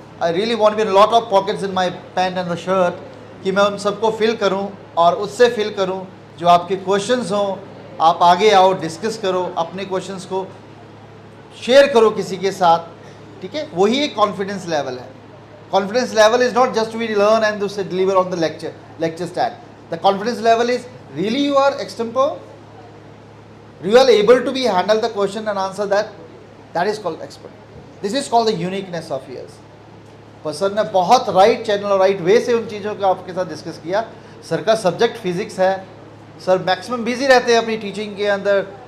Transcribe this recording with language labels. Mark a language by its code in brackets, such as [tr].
[en] I really want be lot of pockets in my pant and the shirt [hi] कि मैं उन सबको fill करूं और उससे फिल करूं जो आपके क्वेश्चंस हों। आप आगे आओ, डिस्कस करो, अपने क्वेश्चंस को शेयर करो किसी के साथ। ठीक है, वही एक कॉन्फिडेंस लेवल है। [en] Confidence level is not just we learn and to deliver on the lecture stand. The confidence level is really you are extempore, you are able to be handle the question and answer that. That is called expert. This is called the uniqueness of yours. [hi] पर sir ने बहुत right channel और right way से उन चीज़ों को आपके साथ डिस्कस किया। सर का सब्जेक्ट फिजिक्स है, सर मैक्सिमम बिजी रहते हैं अपनी टीचिंग के अंदर।